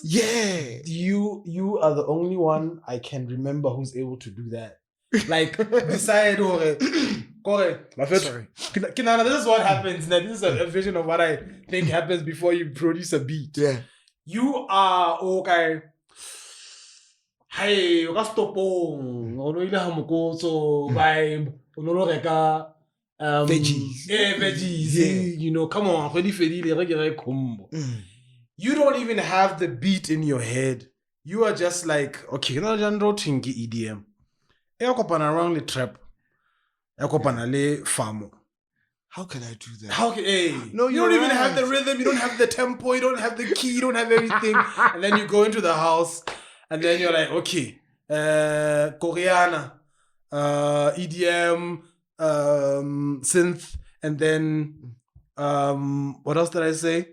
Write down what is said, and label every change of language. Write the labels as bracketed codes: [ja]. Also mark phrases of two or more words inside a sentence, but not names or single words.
[en] Yeah. You are the only one I can remember who's able to do that. Like, decide, sorry. This is what happens. Now, this is a vision of what I think happens before you produce a beat. Yeah. You are, okay... [st] Hey, o ka stopong o no ile ha mokotso vibe o no reka veggies. [en] Veggies. You know, come on, you don't even have the beat in your head. You are just like, okay, you know, genre thingy EDM. [st] E kopana [en] around the trap. [st] E kopana le famo. [en] How can I do that? No, you don't even have the rhythm, you don't have the tempo, you don't have the key, you don't have everything. And then you go into the house. And then you're like, okay, Koreana, EDM, synth, and then what else did I say?